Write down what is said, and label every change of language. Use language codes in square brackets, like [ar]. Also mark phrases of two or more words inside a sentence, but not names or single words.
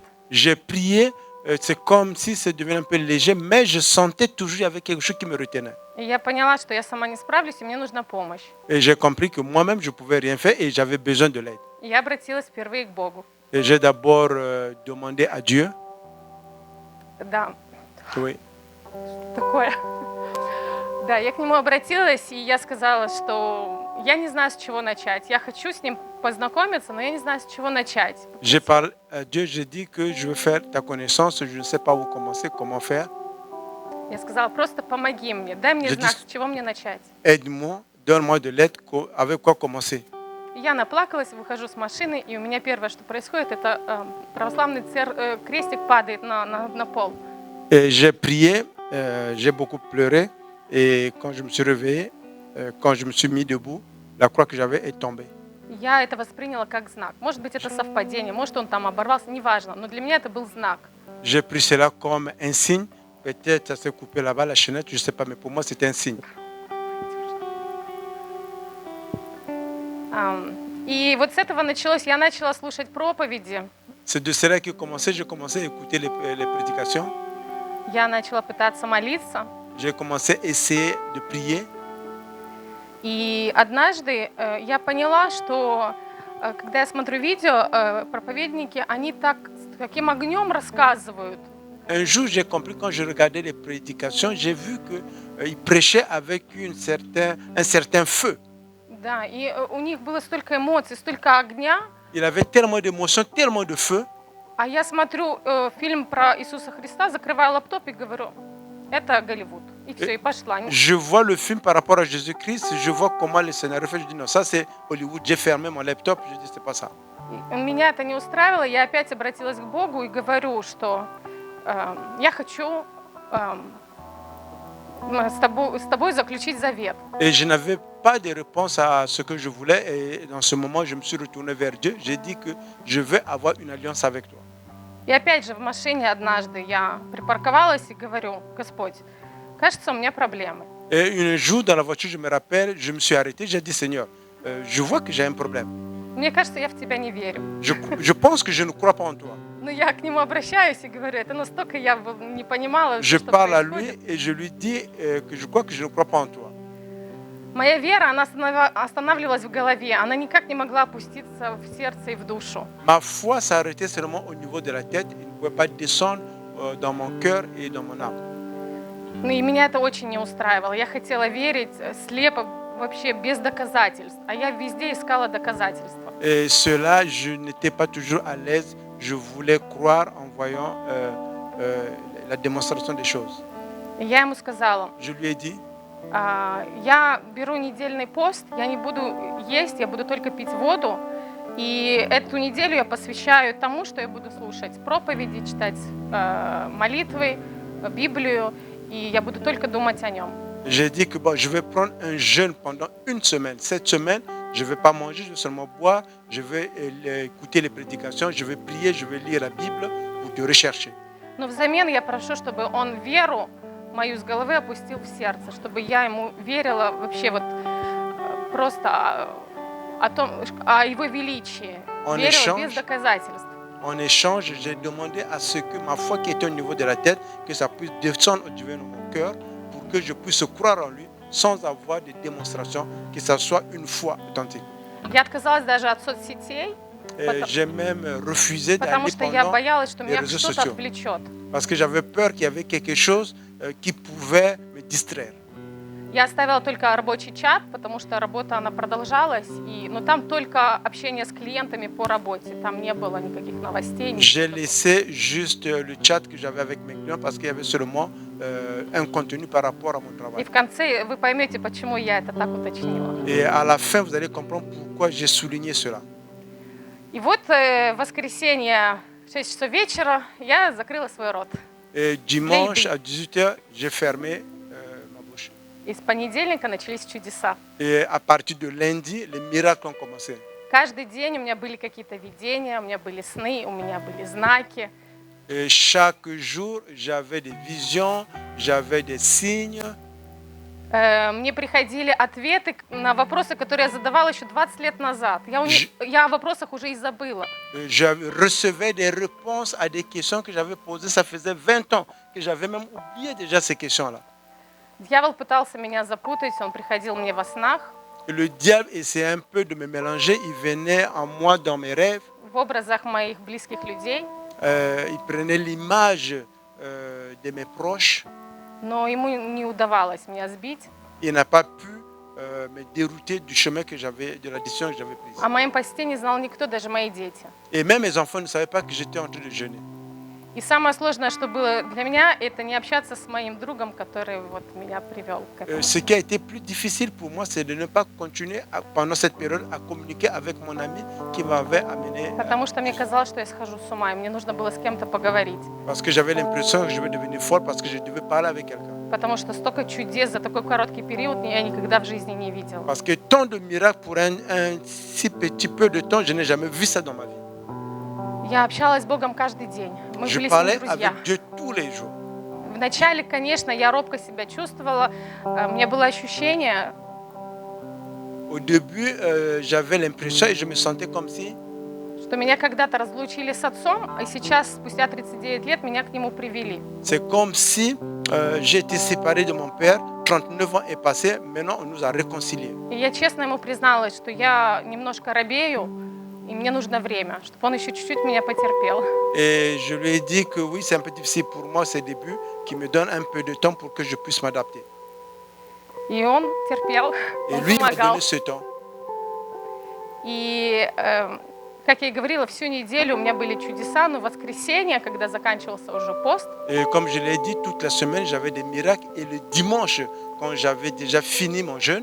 [fr] J'ai prié, c'est comme si ça devenait un peu léger, mais je sentais toujours qu'il y avait quelque chose qui me retenait. [ru] И я поняла, что я сама не справлюсь, и мне нужна помощь. [fr] Et j'ai compris que moi-même, je ne pouvais rien faire et j'avais besoin de l'aide. [ru] И я обратилась впервые к Богу. [fr] Et j'ai d'abord demandé à Dieu. [ru] Да, [fr] Oui. [ru] такое. Да, я к нему обратилась, и я сказала, что я не знаю, с чего начать. Я хочу с ним познакомиться, но я не знаю, с чего начать. [fr] J'ai parlé à Dieu, j'ai dit que je veux faire ta connaissance, je ne sais pas où commencer, comment faire. [ru] Я сказала, просто помоги мне, дай мне Я знак, дис- с чего мне начать. [fr] Aide-moi, donne-moi de l'aide, avec quoi commencer. [ru] И я наплакалась, выхожу с машины, и у меня первое, что происходит, это православный крестик падает на пол. [fr] Et j'ai prié, j'ai beaucoup pleuré, et quand je me suis réveillé, quand je me suis mis debout, la croix que j'avais est tombée. [ru] Я это восприняла как знак. Может быть, это совпадение, может, он там оборвался, неважно, но для меня это был знак. [fr] J'ai pris cela comme un signe. Peut-être ça s'est coupé là-bas, la chaînette, je ne sais pas, mais pour moi, c'était un signe. [ru] И вот с этого началось, я начала слушать проповеди, [fr] C'est de cela que j'ai commencé à écouter les prédications. [ru] я начала пытаться молиться. [fr] J'ai commencé à essayer de prier. [ru] И однажды я поняла, что когда я смотрю видео, проповедники, они так с таким огнем рассказывают. [fr] Un jour, j'ai compris, quand je regardais les prédications, j'ai vu qu'ils prêchaient avec un certain feu. [ru] Да, и у них было столько эмоций, столько огня. [fr] Il avait tellement d'émotions, tellement de feu. [ru] А я смотрю фильм про Иисуса Христа, закрываю лаптоп и говорю, это Голливуд. И все, и пошла. [fr] Je vois le film par rapport à Jésus-Christ, je vois comment le scénario fait, je dis non, ça c'est Hollywood. J'ai fermé mon laptop, je dis c'est pas ça. [ru] Меня это не устраивало, я опять обратилась к Богу и говорю, что я хочу с тобой заключить завет. [fr] Et je n'avais pas de réponse à ce que je voulais. Et dans ce moment, je me suis retourné vers Dieu. J'ai dit que je veux avoir une alliance avec toi. [ru] И опять же в машине однажды я припарковалась и говорю, Господь, кажется, у меня проблемы. [fr] Et un jour, dans la voiture, je me rappelle, je me suis arrêté. J'ai dit, Seigneur, je vois que j'ai un problème. [ru] Мне кажется, я в тебя не верю. [fr] Je pense que je ne crois pas en toi. [ru] Но я к нему обращаюсь и говорю, это настолько я не понимала, [fr] Je [ru] что [fr] parle à [ru] происходит. [fr] lui et je lui dis que je crois que je ne crois pas en toi. [ru] Моя вера, она останавливалась в голове, она никак не могла опуститься в сердце и в душу. [fr] Ma foi s'arrêtait seulement au niveau de la tête. Il ne pouvait pas descendre dans mon cœur et dans mon âme. [ru] Ну и меня это очень не устраивало. Я хотела верить слепо, вообще без доказательств. А я везде искала доказательства. [fr] Et cela, je n'étais pas toujours à l'aise. Je voulais croire en voyant la démonstration des choses. [ru] И я ему сказала, [fr] Je lui ai dit, [ru] я беру недельный пост, я не буду есть, я буду только пить воду. И эту неделю я посвящаю тому, что я буду слушать проповеди, читать молитвы, Библию, и я буду только думать о нем. [fr] j'ai dit que bon, je vais prendre un jeûne pendant une semaine. Cette semaine, je ne vais pas manger, je vais seulement boire, je vais écouter les prédications, je vais prier, je vais lire la Bible pour te rechercher. [ru] Но взамен я прошу, чтобы он веру мою с головы опустил в сердце, чтобы я ему верила вообще вот просто о его величии, верила без доказательств. [fr] En échange, j'ai demandé à ce que ma foi qui était au niveau de la tête, que ça puisse descendre au niveau de mon cœur, pour que je puisse croire en lui sans avoir de démonstration, que ça soit une foi authentique. [ru] Я отказалась даже от соцсетей, [fr] J'ai même refusé [ru] потому [fr] d'aller [ru] что я [fr] pendant [ru] боялась, что [fr] les [ru] меня [fr] réseaux [ru] что-то [fr] sociaux. [ru] отвлечет. [fr] Parce que j'avais peur qu'il y avait quelque chose qui pouvait me distraire. [ru] Я оставила только рабочий чат, потому что работа, она продолжалась, но там только общение с клиентами по работе, там не было никаких новостей. [fr] J'ai laissé juste le chat que j'avais avec mes clients parce qu'il y avait seulement un contenu par rapport à mon [ru] И [fr] travail. [ru] в конце вы поймете, почему я это так уточнила. [fr] Et à la fin, vous allez comprendre pourquoi j'ai souligné cela. [ru] И вот в воскресенье в 6 часов вечера я закрыла свой рот. [fr] Et dimanche à 18h, j'ai fermé ma bouche. [ru] И с понедельника начались чудеса. [fr] Et à partir de lundi, les miracles ont commencé. [ru] Каждый день у меня были какие-то видения, у меня были сны, у меня были знаки. [fr] Et chaque jour, j'avais des visions, j'avais des signes. [ru] Мне приходили ответы на вопросы, которые я задавала еще 20 лет назад. Я о вопросах уже и забыла. [fr] Je recevais des réponses à des questions que j'avais posées. Ça faisait 20 ans que j'avais même oublié déjà ces questions-là. [ru] Дьявол пытался меня запутать, он приходил мне во снах, [fr] Et le diable essayait un peu de me mélanger. Il venait en moi dans mes rêves. [ru] в образах моих близких людей, [fr] Il prenait l'image de mes proches. [ru] но ему не удавалось меня сбить. [fr] Il n'a pas pu me dérouter du chemin que j'avais, de la décision que j'avais prise. [ru] О моем посте не знал никто, даже мои дети. [fr] Et même mes enfants ne savaient pas que j'étais en train de jeûner. [ru] И самое сложное, что было для меня, это не общаться с моим другом, который вот меня привел к этому. [fr] Ce qui a été plus difficile pour moi, c'est de ne pas continuer pendant cette période à communiquer avec mon ami qui m'avait amené. [ru] Потому что мне казалось, что я схожу с ума, и мне нужно было с кем-то поговорить. [fr] Parce que j'avais l'impression que je vais devenir folle parce que je devais parler avec quelqu'un. [ru] Потому что столько чудес за такой короткий период я никогда в жизни не видела. [fr] Parce que tant de miracles pour un si petit peu de temps, je n'ai jamais vu ça dans ma vie. [ru] Я общалась с Богом каждый день. Мы [fr] Je [ru] были с [fr] parlais [ru] ним друзья. [fr] avec Dieu tous les jours. [ru] Вначале, конечно, я робко себя чувствовала. У меня было ощущение, [fr] Au début, j'avais l'impression et je me sentais comme si [ru] что меня когда-то разлучили с отцом, и сейчас, спустя 39 лет, меня к нему привели. [fr] c'est comme si j'ai été séparé de mon père. 39 ans est passé, maintenant on nous a réconciliés. [ru] И я честно ему призналась, что я немножко робею, и мне нужно время, чтобы он еще чуть-чуть меня потерпел. [fr] Et je lui ai dit que oui, c'est un peu difficile pour moi ces débuts, qu'il me donne un peu de temps pour que je puisse m'adapter. [ru] И он терпел, [fr] Et [ru] он [fr] lui il m'a [ru] помогал. [fr] donné ce temps. [ru] И, как я и говорила, всю неделю у меня были чудеса, но в воскресенье, когда заканчивался уже пост, [fr] Et comme je l'ai dit, toute la semaine, j'avais des miracles. Et le dimanche, quand j'avais déjà fini mon jeûne,